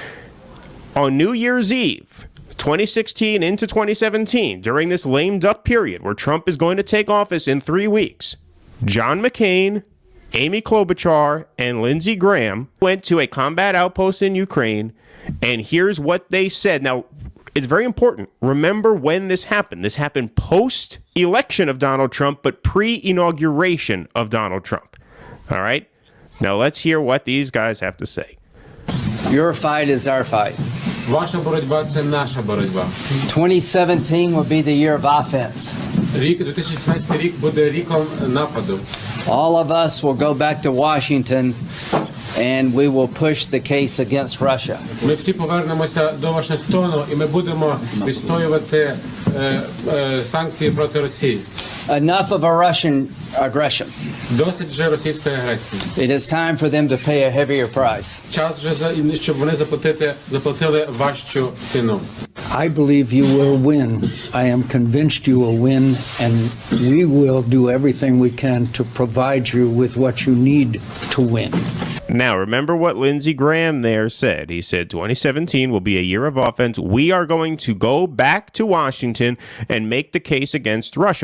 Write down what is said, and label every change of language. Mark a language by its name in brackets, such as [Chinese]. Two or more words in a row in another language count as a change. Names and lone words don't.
[English] On New Year's Eve, 2016 into 2017, during this lame duck period where Trump is going to take office in 3 weeks, John McCain, Amy Klobuchar, and Lindsey Graham went to a combat outpost in Ukraine, and here's what they said. Now, it's very important. Remember when this happened. This happened post-election of Donald Trump, but pre-inauguration of Donald Trump. All right? Now, let's hear what these guys have to say. Your fight is our fight. [Ukrainian] Ваша боротьба – це наша боротьба. [English] 2017 will be the year of offense. [Ukrainian] 2017 рік буде ріком нападу. [English] All of us will go back to Washington and we will push the case against Russia. [Ukrainian] Ми всі повернемося до Вашингтону і ми будемо відстоювати санкції проти Росії. [English] Enough of a Russian aggression. [Ukrainian] Досить вже російської агресії. [English] It is time for them to pay a heavier price. [Ukrainian] Час вже, щоб вони заплатили важчу ціну. [English] I believe you will win. I am convinced you will win, and we will do everything we can to provide you with what you need to win. Now, remember what Lindsey Graham there said. He said 2017 will be a year of offense. We are going to go back to Washington and make the case against Russia.